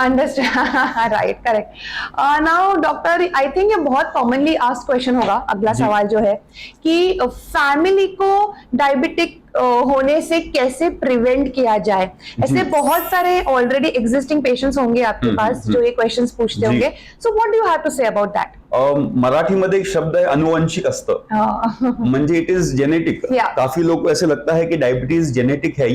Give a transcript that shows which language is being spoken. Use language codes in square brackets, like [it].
[en] Understand, right, correct. Now doctor, I think [hi] ये बहुत commonly asked question होगा, अगला सवाल जो है कि फैमिली को डायबिटिक होने से कैसे प्रिवेंट किया जाए। ऐसे बहुत सारे ऑलरेडी एग्जिस्टिंग पेशेंट्स होंगे आपके पास जो ये क्वेश्चंस पूछते होंगे, [en] So what do you have to say about that? [mr] मराठीमध्ये एक शब्द आहे अनुवंशिक असतं, म्हणजे [en] It is genetic. [hi] काफी लोग को ऐसे लगता है कि डायबिटीज जेनेटिक है।